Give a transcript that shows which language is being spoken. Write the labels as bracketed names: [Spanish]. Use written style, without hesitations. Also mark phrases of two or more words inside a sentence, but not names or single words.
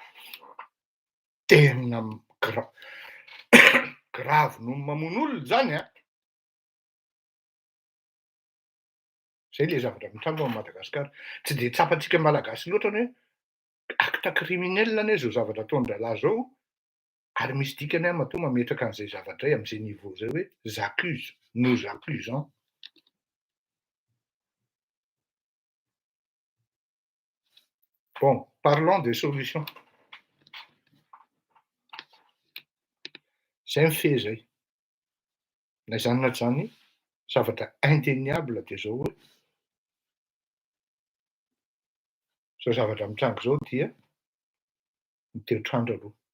[Malagasy] Tena gravy no mamono olona zany a. Zay le zavatra mitranga ao Madagasikara. Tsy de tsapantsika malagasy loatra ny hoe [French] acte criminel [Malagasy] anie zao zavatra ataon-dralahy zao, ary misy dikany a matoa mametraka an'izay zavatra zay am'zay niveau zay hoe [French] j'accuse, nous accusons. Bon, parlons des solutions. [Malagasy] Zay mifehy zay. Na zany na tsy zany, zavatra indéniable de zao hoe zao zavatra mitranga zao dia ny toetr'andro aloha.